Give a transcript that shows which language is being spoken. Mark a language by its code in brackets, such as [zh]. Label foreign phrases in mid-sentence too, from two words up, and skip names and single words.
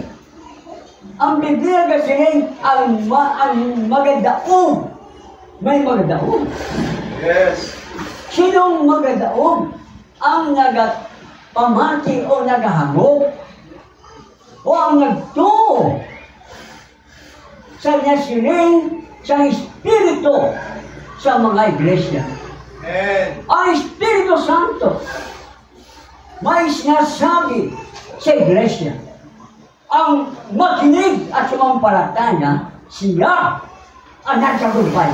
[hil] Ang Biblia kasi ang magadaog. May magadaog. Yes. Sinong magadaog? Ang nagpamati o nagahagop o ang nagtuo sa nasiling sa Espiritu sa mga iglesia. Amen. [tl] Ang Espiritu Santo may sinasabi sa iglesia. Ang makinig at sumampalataya, siya ang nagtagumpay.